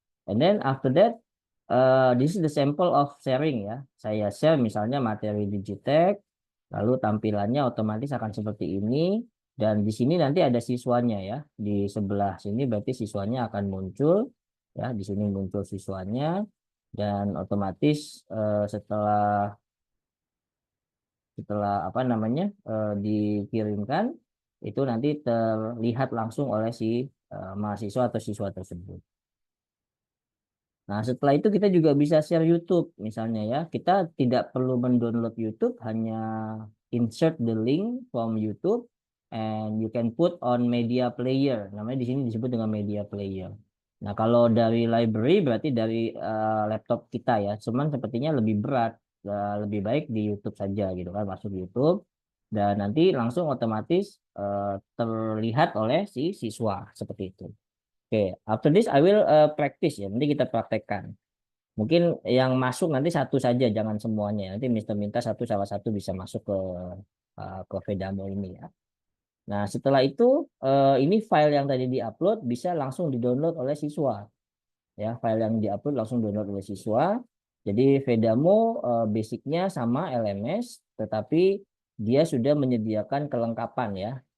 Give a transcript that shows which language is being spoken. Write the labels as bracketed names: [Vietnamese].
[English] And then after that, this is the sample of sharing ya. [Indonesian] Saya share misalnya materi Digitech, lalu tampilannya otomatis akan seperti ini. Dan di sini nanti ada siswanya ya. Di sebelah sini berarti siswanya akan muncul. Ya, di sini muncul siswanya. Dan otomatis setelah setelah apa namanya dikirimkan, itu nanti terlihat langsung oleh si mahasiswa atau siswa tersebut. Nah, setelah itu kita juga bisa share YouTube misalnya ya. Kita tidak perlu mendownload YouTube, hanya [English] insert the link from YouTube and you can put on media player. [Indonesian] Namanya di sini disebut dengan media player. Nah, kalau dari library berarti dari laptop kita ya. Cuman sepertinya lebih berat, lebih baik di YouTube saja gitu kan, masuk YouTube dan nanti langsung otomatis terlihat oleh si siswa seperti itu. [English] Oke, after this I will practice ya. [Indonesian] Nanti kita praktekkan. Mungkin yang masuk nanti satu saja, jangan semuanya. Nanti Mister minta satu salah satu bisa masuk ke Vedamo ini ya. Nah, setelah itu ini file yang tadi diupload bisa langsung didownload oleh siswa. Ya, file yang diupload langsung download oleh siswa. Jadi Vedamo basicnya sama LMS, tetapi dia sudah menyediakan kelengkapan ya.